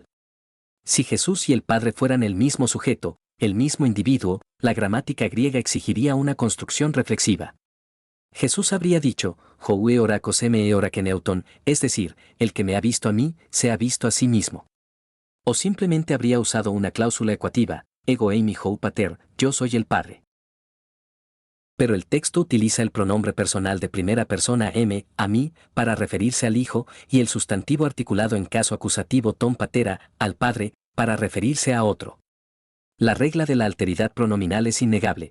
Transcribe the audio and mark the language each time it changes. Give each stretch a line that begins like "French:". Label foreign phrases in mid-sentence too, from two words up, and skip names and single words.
Spanish: Si Jesús y el Padre fueran el mismo sujeto, el mismo individuo, la gramática griega exigiría una construcción reflexiva. Jesús habría dicho,
Greek: ὁ ἑωρακὼς ἐμὲ ἑώρακεν ἑαυτόν,
Spanish: es decir, el que me ha visto a mí, se ha visto a sí mismo. O simplemente habría usado una cláusula ecuativa,
Greek: ἐγώ εἰμι ὁ πατήρ,
Spanish: yo soy el Padre. Pero el texto utiliza el pronombre personal de primera persona m, a mí, para referirse al Hijo, y el sustantivo articulado en caso acusativo
Greek: τὸν πατέρα,
Spanish: al Padre, para referirse a otro. La regla de la alteridad pronominal es innegable.